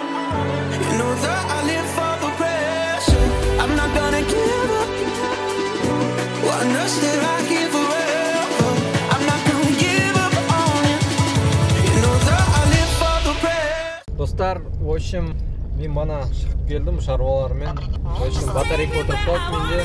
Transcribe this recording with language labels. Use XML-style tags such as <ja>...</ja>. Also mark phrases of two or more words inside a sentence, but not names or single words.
<en>You know that I live for the pressure. I'm not gonna give up. I'm not stay right here forever. I'm not gonna give up on you. You know that I live for the pressure.</en> <kk>Достар,</kk> <ru>в общем,</ru> <kk>мен мана шығып келдім шаруалармен.</kk> <ru>В общем,</ru> <kk>батарейка отырып қалды менде.</kk>